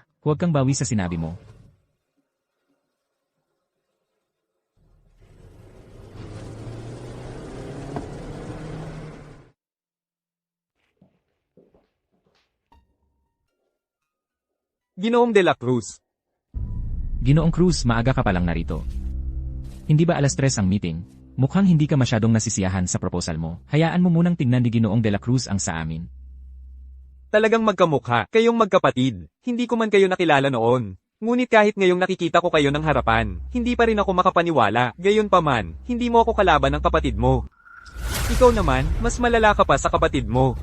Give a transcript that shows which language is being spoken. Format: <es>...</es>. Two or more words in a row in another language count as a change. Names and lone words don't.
<tl>Huwag kang bawi sa sinabi mo. Ginoong de la Cruz. Ginoong Cruz, maaga ka palang narito. Hindi ba alas 3 ang meeting? Mukhang hindi ka masyadong nasisiyahan sa proposal mo. Hayaan mo munang tingnan ni Ginoong de la Cruz ang sa amin. Talagang magkamukha, kayong magkapatid. Hindi ko man kayo nakilala noon. Ngunit kahit ngayong nakikita ko kayo ng harapan, hindi pa rin ako makapaniwala. Gayon pa man, hindi mo ako kalaban ng kapatid mo. Ikaw naman, mas malala ka pa sa kapatid mo.</tl>